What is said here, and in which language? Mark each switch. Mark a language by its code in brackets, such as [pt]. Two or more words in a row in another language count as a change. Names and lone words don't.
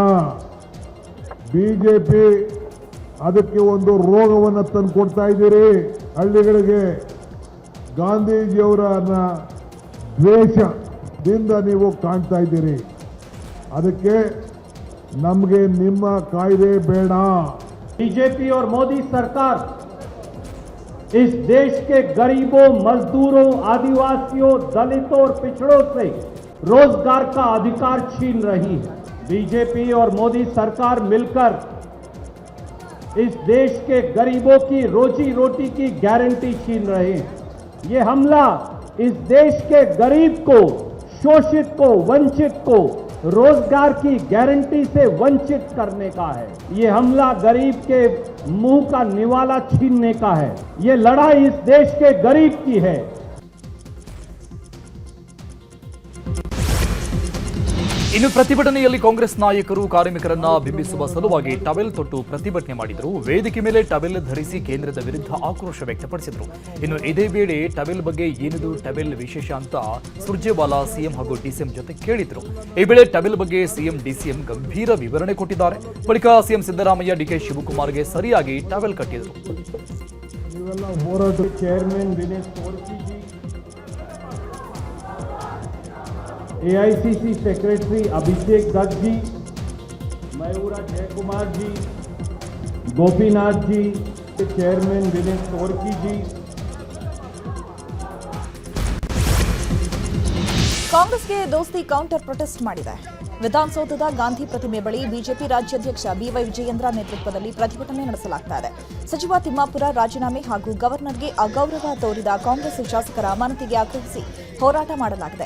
[kn] ಬಿಜೆಪಿ ಅದಕ್ಕೆ ಒಂದು ರೋಗವನ್ನು ತಂದು ಕೊಡ್ತಾ ಇದ್ದೀರಿ ಹಳ್ಳಿಗಳಿಗೆ. ಗಾಂಧೀಜಿಯವರ ದ್ವೇಷದಿಂದ ನೀವು ಕಾಣ್ತಾ ಇದ್ದೀರಿ. ಅದಕ್ಕೆ ನಮಗೆ ನಿಮ್ಮ ಕಾಯ್ದೆ ಬೇಡ. [hi] बीजेपी और मोदी सरकार इस देश के गरीबों, मजदूरों, आदिवासियों, दलितों और पिछड़ों से रोजगार का अधिकार छीन रही है। बीजेपी और मोदी सरकार मिलकर इस देश के गरीबों की रोजी रोटी की गारंटी छीन रहे हैं। ये हमला इस देश के गरीब को, शोषित को, वंचित को रोजगार की गारंटी से वंचित करने का है। ये हमला गरीब के मुंह का निवाला छीनने का है। ये लड़ाई इस देश के गरीब की है। [kn] ಇನ್ನು ಪ್ರತಿಭಟನೆಯಲ್ಲಿ ಕಾಂಗ್ರೆಸ್ ನಾಯಕರು ಕಾರ್ಮಿಕರನ್ನ ಬಿಂಬಿಸುವ ಸಲುವಾಗಿ ಟವೆಲ್ ತೊಟ್ಟು ಪ್ರತಿಭಟನೆ ಮಾಡಿದರು. ವೇದಿಕೆ ಮೇಲೆ ಟವೆಲ್ ಧರಿಸಿ ಕೇಂದ್ರದ ವಿರುದ್ಧ ಆಕ್ರೋಶ ವ್ಯಕ್ತಪಡಿಸಿದರು. ಇನ್ನು ಇದೇ ವೇಳೆ ಟವೆಲ್ ಬಗ್ಗೆ ಏನಿದು ಟವೆಲ್ ವಿಶೇಷ ಅಂತ ಸುರ್ಜೇವಾಲಾ ಸಿಎಂ ಹಾಗೂ ಡಿಸಿಎಂ ಜೊತೆ ಕೇಳಿದ್ರು. ಈ ವೇಳೆ ಟವೆಲ್ ಬಗ್ಗೆ ಸಿಎಂ ಡಿಸಿಎಂ ಗಂಭೀರ ವಿವರಣೆ ಕೊಟ್ಟಿದ್ದಾರೆ. ಬಳಿಕ ಸಿಎಂ ಸಿದ್ದರಾಮಯ್ಯ ಡಿಕೆ ಶಿವಕುಮಾರ್ಗೆ ಸರಿಯಾಗಿ ಟವೆಲ್ ಕಟ್ಟಿದರು. ನೀವೆಲ್ಲ ಹೋರಾಟ [hi] चेयरमैन दिनेश तोरकी जी, AICC सेक्रेटरी अभिषेक दत्त जी, मयूरा जयकुमार जी, गोपीनाथ जी, चेयरमैन दिनेश तोरकी जी। [kn] ಕಾಂಗ್ರೆಸ್ಗೆ ದೋಸ್ತಿ [en] counter protest [kn] ಮಾಡಿದೆ. ವಿಧಾನಸೌಧದ ಗಾಂಧಿ ಪ್ರತಿಮೆ ಬಳಿ ಬಿಜೆಪಿ ರಾಜ್ಯಾಧ್ಯಕ್ಷ ಬಿವೈ ವಿಜಯೇಂದ್ರ ನೇತೃತ್ವದಲ್ಲಿ ಪ್ರತಿಭಟನೆ ನಡೆಸಲಾಗ್ತಾ ಇದೆ. ಸಚಿವ ತಿಮ್ಮಾಪುರ ರಾಜೀನಾಮೆ ಹಾಗೂ ಗವರ್ನರ್ಗೆ ಅಗೌರವ ತೋರಿದ ಕಾಂಗ್ರೆಸ್ ಶಾಸಕರ ಅಮಾನತಿಗೆ ಆಗ್ರಹಿಸಿ ಹೋರಾಟ ಮಾಡಲಾಗಿದೆ.